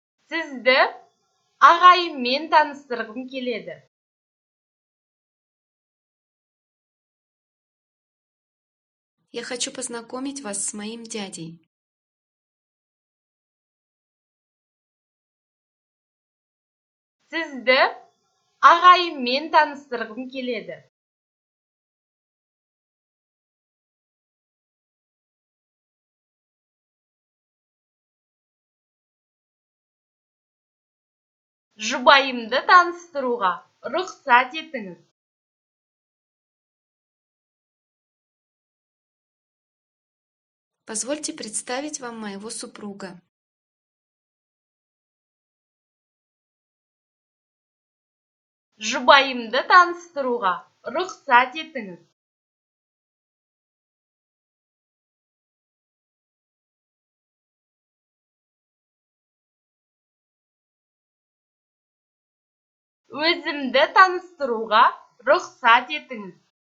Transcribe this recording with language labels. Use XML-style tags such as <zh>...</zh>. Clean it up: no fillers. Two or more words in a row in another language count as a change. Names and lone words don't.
<kk>Сізді ағайыммен таныстырғым келеді.</kk> <ru>Я хочу познакомить вас с моим дядей.</ru> <kk>Сізді ағайыммен таныстырғым келеді. Жұбайымды таныстыруға рұқсат етіңіз.</kk> <ru>Позвольте представить вам моего супруга.</ru> <kk>Жұбайымды таныстыруға рұқсат етіңіз. Өзімді таныстыруға рұқсат етіңіз.</kk>